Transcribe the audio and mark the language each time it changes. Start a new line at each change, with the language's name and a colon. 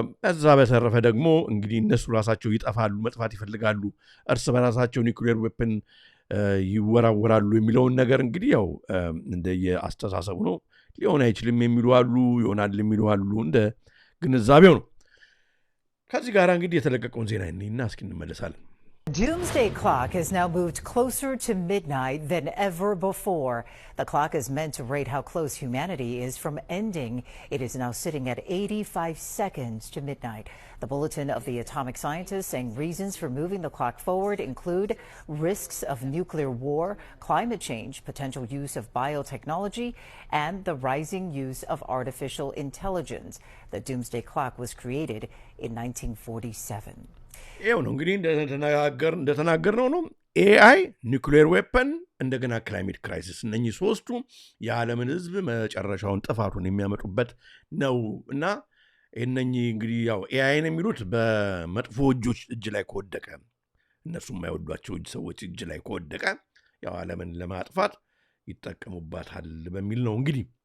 Amharic: እዛ በተረፈ ደግሞ እንግዲህ እነሱ ራሳቸው ይጠፋሉ፣ መጥፋት ይፈልጋሉ፣ እርስ በራሳቸው ኒውክሌር ዌፐን ይወራወራሉ የሚለውን ነገር እንግዲህ ያው እንደየአስተሳሰቡ ነው። ሊሆን አይችልም የሚሉ አሉ፣ ይሆናል የሚሉ አሉ። እንደ ግንዛቤው ነው። ከዚህ ጋር እንግዲህ የተለቀቀውን ዜና እና እስኪ እንመለሳለን።
English: Doomsday clock has now moved closer to midnight than ever before. The clock is meant to rate how close humanity is from ending. It is now sitting at 85 seconds to midnight. The Bulletin of the Atomic Scientists saying reasons for moving the clock forward include risks of nuclear war, climate change, potential use of biotechnology, and the rising use of artificial intelligence. The Doomsday clock was created in 1947.
Amharic: ይኸው ነው እንግዲህ እንደተናገርነው ነው ኤአይ ኒውክሌር ዌፐን እንደገና ክላይሜት ክራይሲስ እነኚህ ሶስቱ የዓለምን ህዝብ መጨረሻውን ጥፋቱን የሚያመጡበት ነው እና እነኚህ እንግዲህ ያው ኤአይን የሚሉት በመጥፎ እጅ ላይ ከወደቀ እነሱ የማይወዷቸው ሰዎች እጅ ላይ ከወደቀ ያው ዓለምን ለማጥፋት ይጠቀሙባታል በሚል ነው እንግዲህ